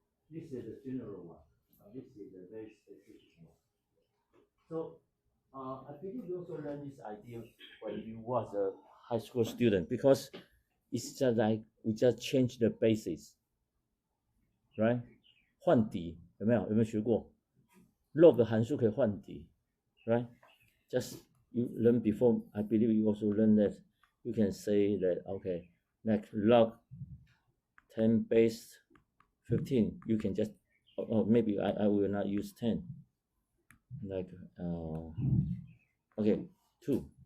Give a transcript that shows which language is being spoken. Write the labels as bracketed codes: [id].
[en] This is the general one. This is the very specific one. So I believe you also learned this idea when you was a high school student, because it's just like we just change the basis, right? [zh] 换底有没有学过 ？log 函数可以换底 ， [en] right? Just you learn before. I believe you also learn that you can say that okay, like log 10 base 15. You can just maybe I will not use 10. Like okay, 2.